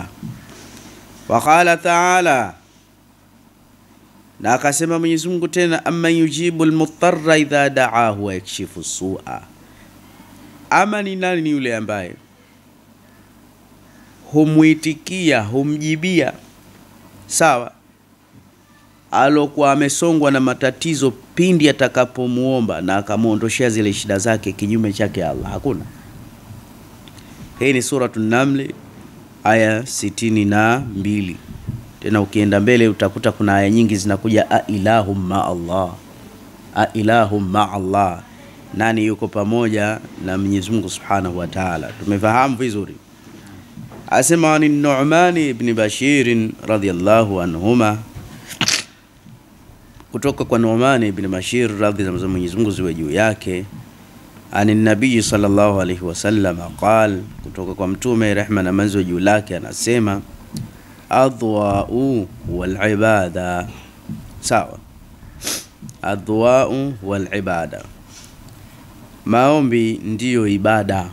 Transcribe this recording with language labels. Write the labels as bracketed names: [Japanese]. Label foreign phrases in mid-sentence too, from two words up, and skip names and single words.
[Arabic] وقال تعالى, [Swahili] na akasema Mwenyezi Mungu tena, [Arabic] أمن يجيب المضطر إذا دعاه ويكشف السوء, [Swahili] ama ni nani yule ambaye humuitikia, humjibia, sawa, alokuwa amesongwa na matatizo pindi atakapomuomba na akamuondoshia zile shida zake kinyume chake Allah? Hakuna. Hii ni suratu Naml aya 62. Tena ukienda mbele utakuta kuna aya nyingi zinakuja [Arabic] أإله مع الله أإله مع الله, [Swahili] nani yuko pamoja na Mwenyezi Mungu [Arabic] سبحانه وتعالى. [Swahili] Tumefahamu vizuri. Asema ni Nu'man ibn Bashir [Arabic] رضي الله عنهما, [Swahili] kutoka kwa Nu'man ibn Bashir [Arabic] رضي الله عنه, [Swahili] Mwenyezi Mungu ziwe juu yake, [Arabic] عن النبي صلى الله عليه وسلم قال, [Swahili] kutoka kwa mtume rehma na amani juu lake, anasema [Arabic] الدعاء والعبادة, [Swahili] sawa, [Arabic] الدعاء والعبادة, [Swahili] maombi ndiyo ibada.